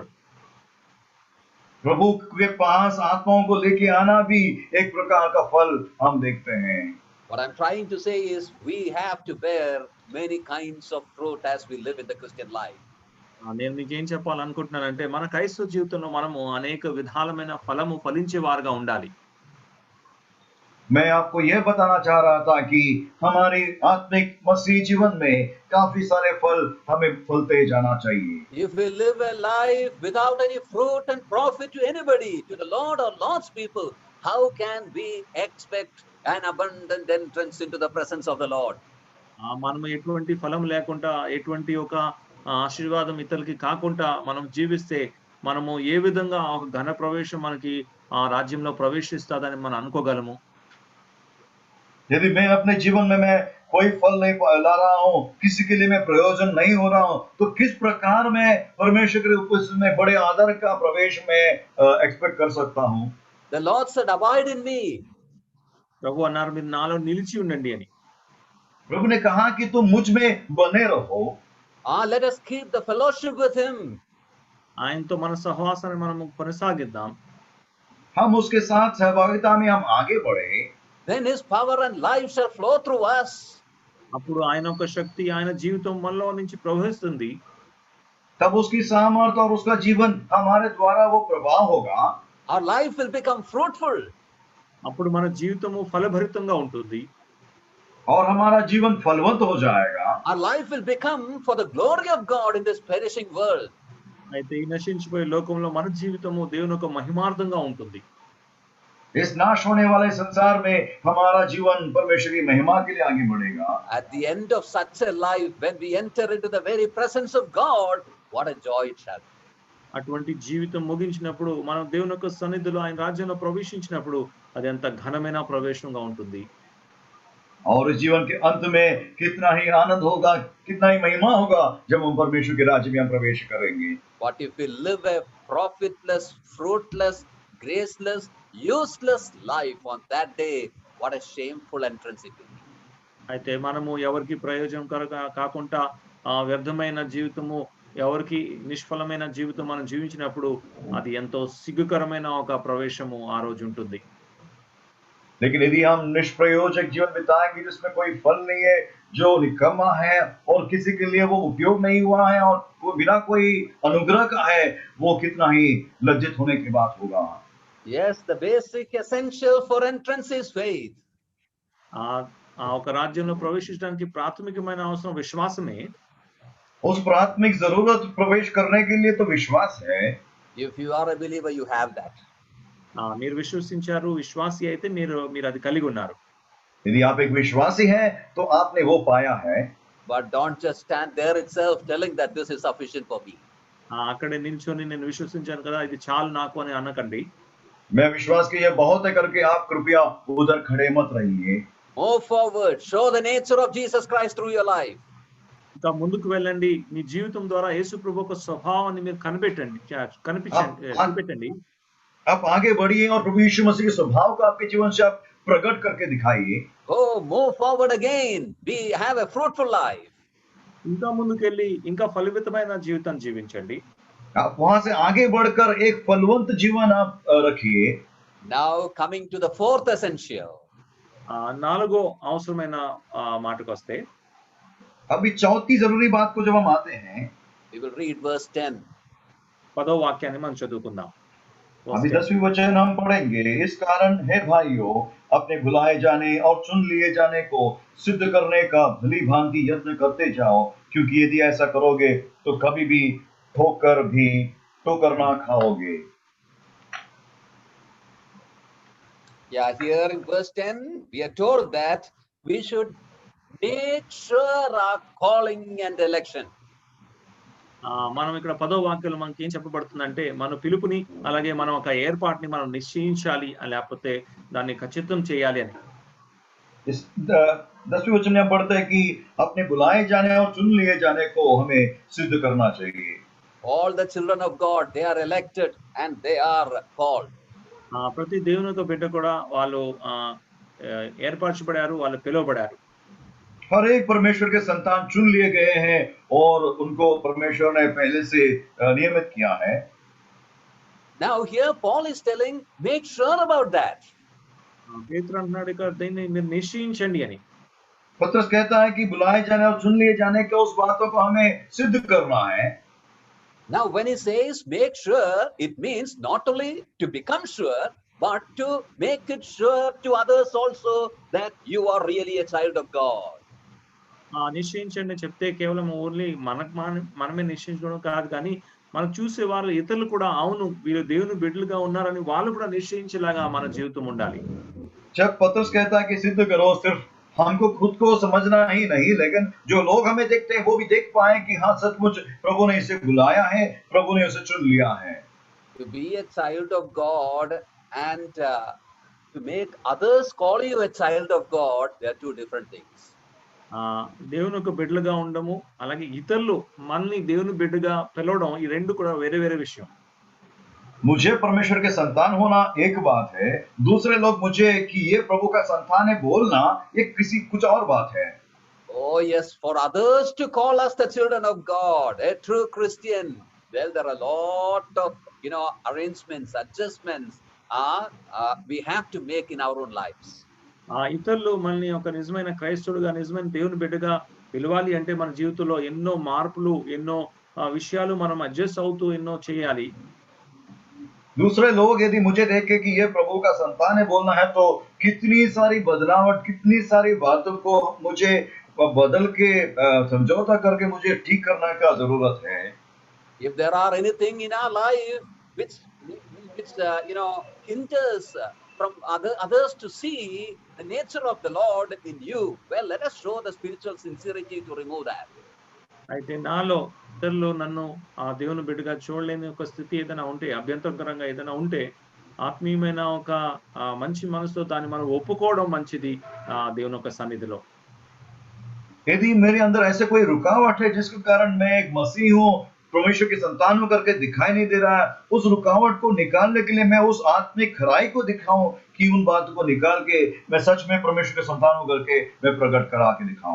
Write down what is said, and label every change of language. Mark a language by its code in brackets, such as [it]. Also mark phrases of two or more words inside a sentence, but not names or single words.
[hi] प्रभु के पास आत्माओं को लेके आना भी एक प्रकार का फल हम देखते हैं। [en] What I'm trying to say is we have to bear many kinds of fruit as we live in the Christian life. [te] నేను మీకు ఏం చెప్పాలనుకుంటున్నానంటే మన క్రైస్తవ జీవితంలో మనము అనేక విధాలమైన ఫలము ఫలించే వారుగా ఉండాలి. [hi] मैं आपको यह बताना चाह रहा था कि हमारी आत्मिक मसीह जीवन में काफी सारे फल हमें फलते जाना चाहिए। [en] If we live a life without any fruit and profit to anybody, to the Lord or Lord's people, how can we expect an abundant entrance into the presence of the Lord? [te] మనము ఎటువంటి ఫలం లేకుండా ఎటువంటి ఒక ఆశీర్వాదం ఇతరులకి కాకుండా మనం జీవిస్తే మనము ఏ విధంగా ఒక ఘన ప్రవేశం మనకి ఆ రాజ్యంలో ప్రవేశిస్తాదని మనం అనుకోగలము. [hi] यदि मैं अपने जीवन में मैं कोई फल नहीं ला रहा हूँ, किसी के लिए मैं प्रयोजन नहीं हो रहा हूँ, तो किस प्रकार मैं परमेश्वर के उपस्थिति में बड़े आदर का प्रवेश में एक्सपेक्ट कर सकता हूँ? [en] The Lord said, abide in me. [te] ప్రభు అన్నారు మీరు నాలో నిలిచి ఉండండి అని. [hi] प्रभु ने कहा कि तुम मुझ में बने रहो। [en] Let us keep the fellowship with him. [te] ఆయనతో మన సహవాసాన్ని మనము కొనసాగిద్దాం. [hi] हम उसके साथ सहभागिता में हम आगे बढ़े। [en] Then his power and life shall flow through us. [te] అప్పుడు ఆయన యొక్క శక్తి ఆయన జీవితం మనలో నుంచి ప్రవహిస్తుంది. [hi] तब उसकी सामर्थ और उसका जीवन हमारे द्वारा वो प्रवाह होगा। [en] Our life will become fruitful. [te] అప్పుడు మన జీవితము ఫలభరితంగా ఉంటుంది. [hi] और हमारा जीवन फलवंत हो जाएगा। [en] Our life will become for the glory of God in this perishing world. [te] అయితే ఈ నశించిపోయే లోకంలో మన జీవితము దేవుని యొక్క మహిమార్థంగా ఉంటుంది. [hi] इस नाश होने वाले संसार में हमारा जीवन परमेश्वर की महिमा के लिए आगे बढ़ेगा। [en] At the end of such a life, when we enter into the very presence of God, what a joy it shall be. [te] అటువంటి జీవితం ముగించినప్పుడు మనం దేవుని యొక్క సన్నిధిలో ఆయన రాజ్యంలో ప్రవేశించినప్పుడు అది ఎంత ఘనమైన ప్రవేశంగా ఉంటుంది. [hi] और इस जीवन के अंत में कितना ही आनंद होगा, कितना ही महिमा होगा जब हम परमेश्वर के राज्य में हम प्रवेश करेंगे। [en] What if we live a profitless, fruitless, graceless, useless life on that day? What a shameful entrance it will be. [te] అయితే మనము ఎవరికి ప్రయోజనకరంగా కాకుండా వ్యర్థమైన జీవితము, ఎవరికి నిష్ఫలమైన జీవితం మనం జీవించినప్పుడు అది ఎంతో సిగ్గుకరమైన ఒక ప్రవేశము ఆ రోజు ఉంటుంది. [hi] लेकिन यदि हम निष्प्रयोजक जीवन बिताएंगे जिसमें कोई फल नहीं है, जो निकम्मा है और किसी के लिए वो उपयोग नहीं हुआ है और वो बिना कोई अनुग्रह का है, वो कितना ही लज्जित होने की बात होगा। [en] Yes, the basic essential for entrance is faith. [te] ఒక రాజ్యంలో ప్రవేశించడానికి ప్రాథమికమైన అవసరం విశ్వాసమే. [hi] उस प्राथमिक जरूरत प्रवेश करने के लिए तो विश्वास है। [en] If you are a believer, you have that. [te] మీరు విశ్వసించారు, విశ్వాసి అయితే మీరు అది కలిగి ఉన్నారు. [hi] यदि आप एक विश्वासी हैं तो आपने वो पाया है। [en] But don't just stand there itself telling that this is sufficient for me. [te] అక్కడే నిల్చొని నేను విశ్వసించాను కదా ఇది చాలు నాకు అని అనకండి. [hi] मैं विश्वास की ये बहुत है करके आप कृपया उधर खड़े मत रहिए। [en] Move forward, show the nature of Jesus Christ through your life. [te] ఇంకా ముందుకు వెళ్ళండి, మీ జీవితం ద్వారా యేసు ప్రభు యొక్క స్వభావాన్ని మీరు కనిపెట్టండి. [hi] आप आगे बढ़िए और प्रभु यीशु मसीह के स्वभाव को आपके जीवन से आप प्रकट करके दिखाइए। [en] Move forward again. Have a fruitful life. [te] ఇంకా ముందుకెళ్ళి ఇంకా ఫలవంతమైన జీవితాన్ని జీవించండి. [hi] आप वहां से आगे बढ़कर एक फलवंत जीवन आप रखिए। [en] Now coming to the fourth essential. [te] నాలుగో అవసరమైన మాటకు వస్తే, [hi] अभी चौथी जरूरी बात को जब हम आते हैं, [en] we will read verse 10. [te] 10వ వాక్యాన్ని మనం చదువుకుందాం. [hi] अभी 10वीं वचन हम पढ़ेंगे। इस कारण हे भाइयों, अपने भुलाए जाने और चुन लिए जाने को सिद्ध करने का भली भांति यत्न करते जाओ, क्योंकि यदि ऐसा करोगे तो कभी भी ठोकर ना खाओगे। [en] Yeah, here in verse 10, we are told that we should make sure our calling and election. [te] మనం ఇక్కడ 10వ వాక్యంలో మనకి ఏం చెప్పబడుతుందంటే మన పిలుపుని అలాగే మనం ఒక ఏర్పాటుని మనం నిశ్చయించాలి, లేకపోతే దాన్ని ఖచ్చితం చేయాలి అని. [hi] 10वीं वचन में पढ़ते हैं कि अपने बुलाए जाने और चुन लिए जाने को हमें सिद्ध करना चाहिए। [en] All the children of God, they are elected and they are called. [te] ప్రతి దేవుని యొక్క బిడ్డ కూడా వాళ్ళు ఏర్పరచబడారు, వాళ్ళు పిలువబడారు. [hi] हर एक परमेश्वर के संतान चुन लिए गए हैं और उनको परमेश्वर ने पहले से नियमित किया है। [en] Now here Paul is telling, make sure about that. [te] పేతురు అంటున్నాడు ఇక్కడ దీన్ని మీరు నిశ్చయించండి అని. [hi] पत्रस कहता है कि बुलाए जाने और चुन लिए जाने के उस बातों को हमें सिद्ध करना है। [en] Now when he says make sure, it means not only to become sure, but to make it sure to others also that you are really a child of God. [te] నిశ్చయించండి చెప్తే కేవలం ఓన్లీ మనమే నిశ్చయించడం కాదు, కానీ మనం చూసే వాళ్ళు ఇతరులు కూడా అవును వీళ్ళు దేవుని బిడ్డలుగా ఉన్నారని వాళ్ళు కూడా నిశ్చయించేలాగా మన జీవితం ఉండాలి. [hi] जब पत्रस कहता है कि सिद्ध करो, सिर्फ हमको खुद को समझना ही नहीं, लेकिन जो लोग हमें देखते हैं वो भी देख पाए कि हाँ सचमुच प्रभु ने इसे बुलाया है, प्रभु ने उसे चुन लिया है। [en] To be a child of God and to make others call you a child of God, they are two different things. [te] దేవుని యొక్క బిడ్డలుగా ఉండము అలాగే ఇతరులు మనల్ని దేవుని బిడ్డగా పిలవడం, ఈ రెండు కూడా వేరే వేరే విషయం. [hi] मुझे परमेश्वर के संतान होना एक बात है, दूसरे लोग मुझे कि ये प्रभु का संतान है बोलना ये किसी कुछ और बात है। [en] Oh yes, for others to call us the children of God, a true Christian, well, there are a lot of, arrangements, adjustments, we have to make in our own lives. [te] ఇతరులు మనల్ని ఒక నిజమైన క్రైస్తవుడుగా, నిజమైన దేవుని బిడ్డగా పిలవాలి అంటే మన జీవితంలో ఎన్నో మార్పులు, ఎన్నో విషయాలు మనం అడ్జస్ట్ అవుతూ ఎన్నో చేయాలి. [hi] दूसरे लोग यदि मुझे देखे कि ये प्रभु का संतान है बोलना है तो कितनी सारी बदलावट, कितनी सारी बातों को मुझे बदल के समझौता करके मुझे ठीक करने का जरूरत है। [en] If there are anything in our life which hinders from others to see the nature of the Lord in you, well, let us show the spiritual sincerity to remove that. [te] అయితే నాలో ఇతరులు నన్ను ఆ దేవుని బిడ్డగా చూడలేని ఒక స్థితి ఏదైనా ఉంటే, అభ్యంతరకరంగా ఏదైనా ఉంటే, ఆత్మీయమైన ఒక మంచి మనసుతో దాన్ని మనం ఒప్పుకోవడం మంచిది దేవుని యొక్క సన్నిధిలో. [hi] यदि मेरे अंदर ऐसे कोई रुकावट है जिसके कारण मैं एक मसीह हूँ, परमेश्वर की संतान हूँ करके दिखाई नहीं दे रहा है, उस रुकावट को निकालने के लिए मैं उस आत्मिक खराई को दिखाऊं कि उन बातों को निकाल के मैं सच में परमेश्वर के संतान हूँ करके मैं प्रकट करा के दिखाऊं।